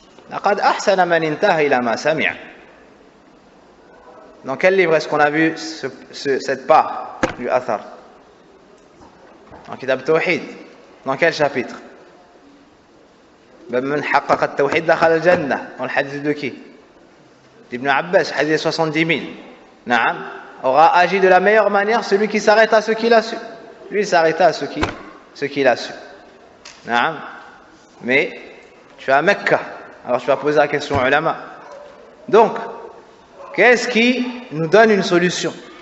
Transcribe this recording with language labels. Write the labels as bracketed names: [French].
[Arabic] لقد أحسن من انتهى إلى ما سمع. [French] Dans quel livre est-ce qu'on a vu cette part du Athar? Dans Kitab Tawhid. Dans quel chapitre? [Arabic] من حقق التوحيد دخل الجنة. [French] Dans le hadith de qui? Ibn Abbas, hadith 70 000. Naam. Aura agi de la meilleure manière celui qui s'arrête à ce qu'il a su. Lui, il s'arrêta à ce qu'il a su. Naam. Mais tu es à Mecca. Alors tu vas poser la question aux ulama. Donc, qu'est-ce qui nous donne une solution?